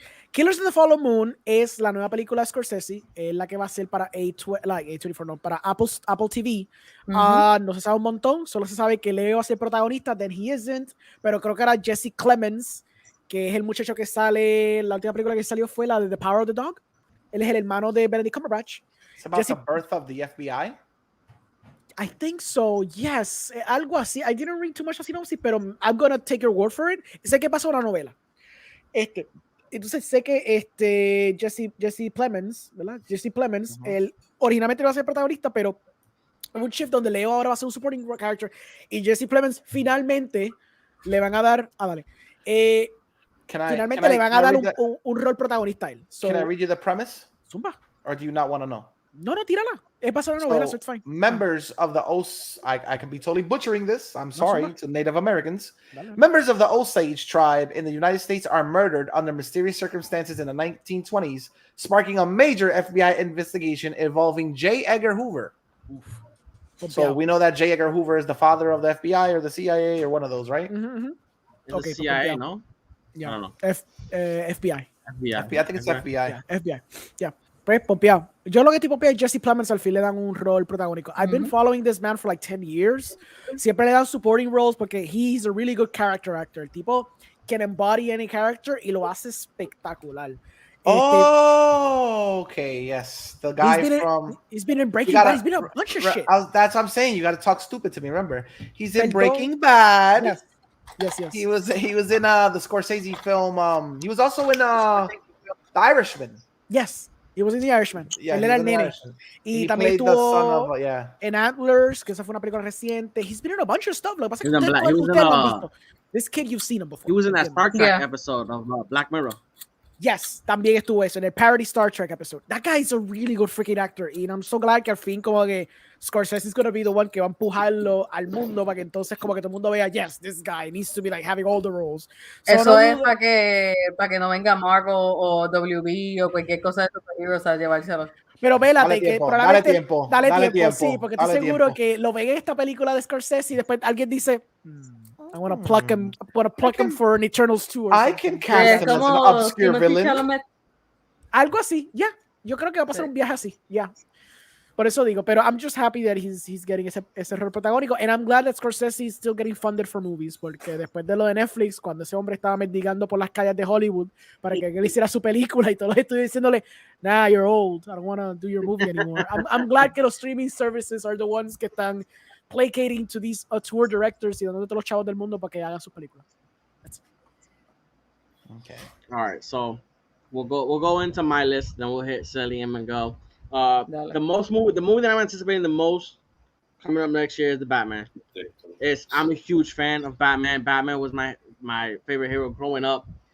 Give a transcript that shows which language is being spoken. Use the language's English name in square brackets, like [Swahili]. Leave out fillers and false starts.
[Spanish] Killers of the Flower Moon es la nueva película de Scorsese, es la que va a ser para A24, no, para Apple TV. No se sabe un montón, solo se sabe que Leo va a ser protagonista, [English] then he isn't, [Spanish] pero creo que era Jesse Clemens, que es el muchacho que sale, la última película que salió fue la de The Power of the Dog. Él es el hermano de Benedict Cumberbatch. [English] It's about the birth of the FBI. I think so, yes. Algo así. I didn't read too much of synopsis, pero I'm gonna take your word for it. [Spanish] Sé que pasó una novela. Entonces sé que Jesse Plemons, ¿verdad? Jesse Plemons, él originalmente iba a ser protagonista, pero un shift donde Leo ahora va a ser un supporting character y Jesse Plemons finalmente le van a dar, finalmente le van a dar un rol protagonista a él. So, [English] can I read you the premise? [Spanish] Zumba. [English] Or do you not want to know? [Spanish] No, tírala. Es pasar una novela, so it's fine. [English] Members of the I could be totally butchering this. I'm sorry to Native Americans. Members of the Osage tribe in the United States are murdered under mysterious circumstances in the 1920s, sparking a major FBI investigation involving J. Edgar Hoover. So we know that J. Edgar Hoover is the father of the FBI or the CIA or one of those, right? Okay, CIA, no? Yeah. I don't know. FBI. FBI. I think it's FBI. Yeah, FBI. Yeah. Pues pompeado. [Spanish] Yo lo que estoy pompeado es Jesse Plemons al fin le dan un rol protagónico. [English] I've been following this man for like 10 years. [Spanish] Siempre le dan [English] supporting roles porque he's a really good character actor. [Spanish] El tipo [English] can embody any character [Spanish] y lo hace espectacular. [English] Oh, okay, yes. The guy he's been in Breaking Bad. He's been in a bunch of shit. That's what I'm saying. You got to talk stupid to me. Remember, he's in Breaking Bad. Yes. He was in the Scorsese film. He was also in The Irishman. Yes. He was in The Irishman. Yeah, [Spanish] él era el nene. Y también estuvo en Antlers, que esa fue una película reciente. [English] He's been in a bunch of stuff. [Spanish] Lo que pasa es que ustedes lo han visto. [English] This kid, you've seen him before. He was in that Star Trek episode of Black Mirror. [Spanish] Yes, también estuvo eso en el [English] parody Star Trek episode. That guy is a really good freaking actor. And I'm so glad [Spanish] que al fin como que [English] Scorsese is going to be the one [Spanish] que va a empujarlo al mundo para que entonces como que todo el mundo vea, [English] yes, this guy needs to be like having all the roles. So [Spanish] eso no es para que no venga Marvel o WB o cualquier cosa de superhéroes a llevárselo. Pero vélate que probablemente dale tiempo, sí, porque estoy seguro que lo ven en esta película de Scorsese y después alguien dice [English] I want to pluck him. I want to pluck him for an Eternals 2. I can cast him as an obscure villain. [Spanish] Algo así, ya. Yo creo que va a pasar un viaje así, ya. Por eso digo, pero [English] I'm just happy that he's getting [Spanish] ese rol protagónico, [English] and I'm glad that Scorsese is still getting funded for movies, [Spanish] porque después de lo de Netflix, cuando ese hombre estaba mendigando por las calles de Hollywood para que él hiciera su película y todos estoy diciéndole, [English] nah, you're old, I don't want to do your movie anymore. I'm glad [Spanish] que los streaming services [English] are the ones [Spanish] que están [English] placating to these tour directors [Spanish] y dando todos los chavos del mundo para que hagan sus películas. [English] Okay. All right, so we'll go into my list, then we'll hit Cely and Miguel. The movie that I'm anticipating the most coming up next year is The Batman. I'm a huge fan of Batman. Batman was my favorite hero growing up.